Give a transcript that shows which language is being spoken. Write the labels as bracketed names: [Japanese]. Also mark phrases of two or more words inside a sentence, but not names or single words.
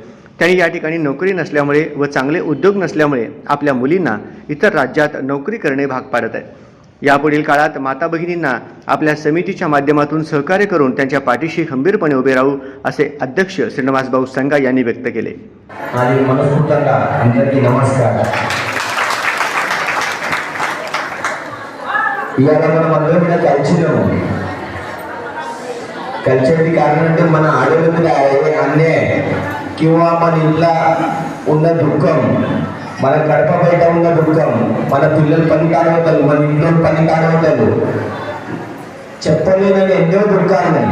[Marathi] त्यांनी या ठिकाणी नोकरी नसल्यामुळे व चांगले उद्योग नसल्यामुळे आपल्या मुलींना इतर राज्यात नोकरी करणे भाग पाडत आहेत। यापुढील काळात माता भगिनींना आपल्या समितीच्या माध्यमातून सहकार्य करून त्यांच्या पाठीशी खंबीरपणे उभे राहू असे अध्यक्ष श्रीनिवास भाऊ संगा यांनी व्यक्त केले। नमस्कार। [Telugu] కల్చర్ కారణం అంటే మన ఆడవాళ్ళ మీద అన్యాయం किंवा మన ఇంట్లో ఉన్న దుఃఖం, మన గడప బయట ఉన్న దుఃఖం, మన పిల్లలు పని కాడవుతారు, మన ఇంట్లో పని కాడవుతారు, చెప్పలేనని ఎన్నో దుఃఖాలున్నాయి।